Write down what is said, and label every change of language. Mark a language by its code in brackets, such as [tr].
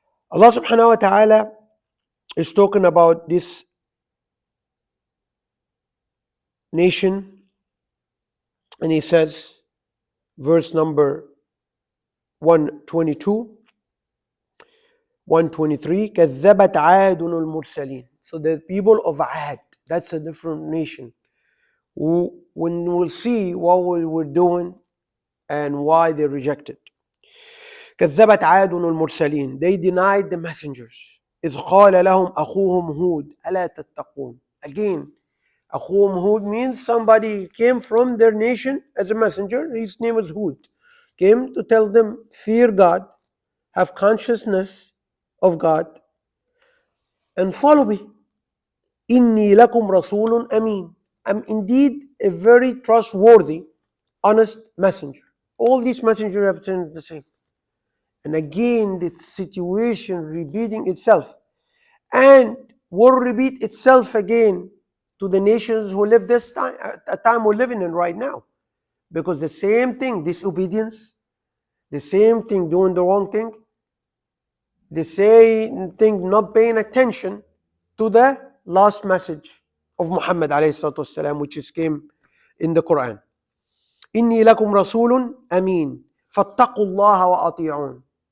[en] Allah subhanahu wa ta'ala is talking about this nation, and He says, verse number 122, 123, [ar] كذبت عاد المرسلين. [en] So the people of Ad, that's a different nation. When we'll see what we were doing and why they rejected. [ar] كذبت عاد المرسلين. [en] They denied the messengers. [ar] إذ قال لهم أخوهم هود ألا تتقون. [en] Again, [ar] أخوهم هود [en] means somebody came from their nation as a messenger. His name was Hud. Came to tell them, fear God, have consciousness of God, and follow me. [ar] إني لكم رسول أمين. [en] I'm indeed a very trustworthy, honest messenger. All these messengers have said the same. And again, the situation repeating itself. And will repeat itself again to the nations who live this time, a time we're living in right now. Because the same thing, disobedience, the same thing, doing the wrong thing, the same thing, not paying attention to the last message of Muhammad ﷺ, which is came in the Quran. [ar] إني لكم رسول أمين فاتقوا الله وأطيعون.